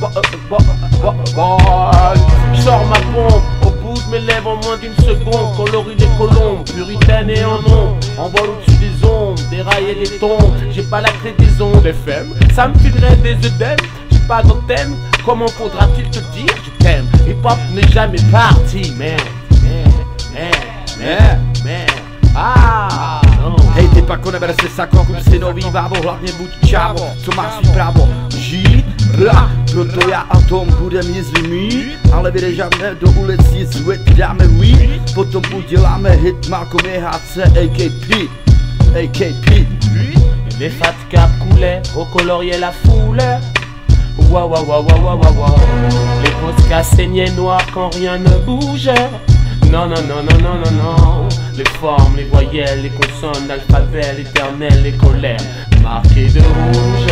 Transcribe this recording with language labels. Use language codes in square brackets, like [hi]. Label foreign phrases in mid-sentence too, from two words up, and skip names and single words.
[fr] je sors ma pompe, au bout de mes lèvres en moins d'une seconde, coloris des colombes, puritaine et en ombre, en vol au-dessus des ombres, dérailler les tombes. J'ai pas la clé des ondes FM, ça me filerait des œdèmes. J'ai pas d'antenne, comment faudra-t-il te dire je t'aime? Hip-hop n'est jamais parti, man. [cs] Hej ty pako, neber si sako, kup si nový bábo, hlavně buď čávo, co má svý právo žít, proto já a Tom budem jizvy mít, ale vyrežáme do ulic jizvy, dáme weed, potom uděláme hit Malcolm JHC, AKP. [fr] Les fat cap coulaient, recoloriaient la foule. Wow, wow, wow, wow, wow, wow, wow. Les poscas saignaient noirs quand rien ne bougeait. Non, non, non, non, non, non, non. Les formes, les voyelles, les consonnes, l'alphabet, l'éternel, les colères marquées de rouge.